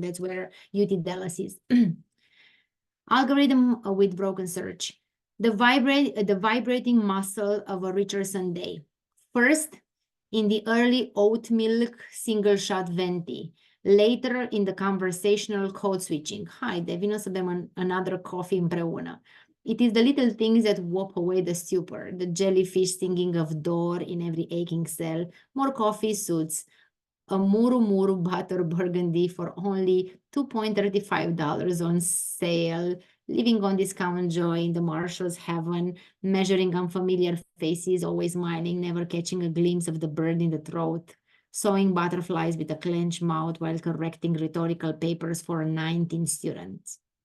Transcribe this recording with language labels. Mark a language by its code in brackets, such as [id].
[en] That's where UT Dallas is. Algorithm with Broken Search. The vibrating muscle of a Richardson day. First, in the early oat milk single shot venti, Later in the conversational code switching. [ro] Haide, vino să bem [en] another coffee [ro] împreună. [en] It is the little things that wipe away the stupor, the jellyfish singing of door in every aching cell, more coffee suits, a Muru Muru butter burgundy for only $2.35 on sale, living on discount joy in the marshal's heaven, measuring unfamiliar faces, always smiling, never catching a glimpse of the bird in the throat, sewing butterflies with a clenched mouth while correcting rhetorical papers for 19 students.